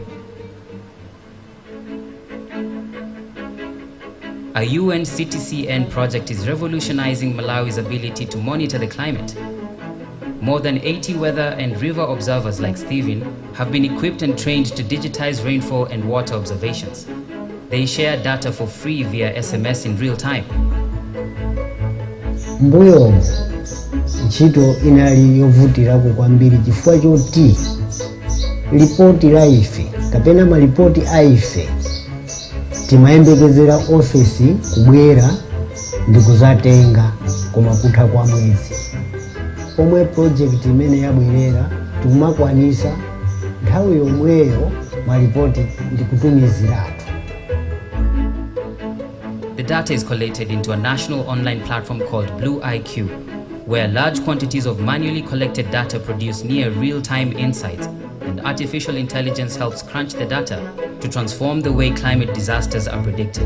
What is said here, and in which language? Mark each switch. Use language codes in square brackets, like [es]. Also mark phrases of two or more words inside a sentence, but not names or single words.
[en] A UN CTCN project is revolutionizing Malawi's ability to monitor the climate. More than 80 weather and river observers like Stephen have been equipped and trained to digitize rainfall and water observations. They share data for free via SMS in real time. [ny] Mbuyo ntchito inali yovutirako kwambiri chifukwa choti ripoti la ife kapena maripoti a ife timayembekezera ofesi kubwera ndikuzatenga koma kutha kwa mwezi. Pomwe project imene yabwerera tikumakwanisa nthawi yomweyo maripoti ndikutumiziratu. [en] The data is collated into a national online platform called Blue IQ, where large quantities of manually collected data produce near real-time insights, and artificial intelligence helps crunch the data to transform the way climate disasters are predicted.